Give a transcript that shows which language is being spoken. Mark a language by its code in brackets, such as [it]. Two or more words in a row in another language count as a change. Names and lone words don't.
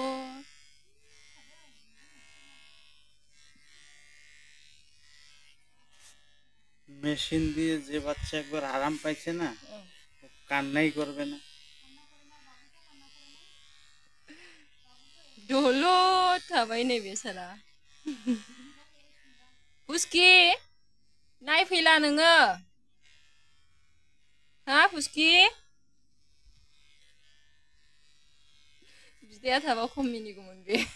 [bn] মেশিন দিয়ে যে বাচ্চা একবার আরাম পাইছে না কান্নাই করবে না [brx] dolo थाबाय नै बेसारा पुस्कि नायफैला नोङो हा पुस्कि बिदाया थाबा खम मिनिगौमोन बे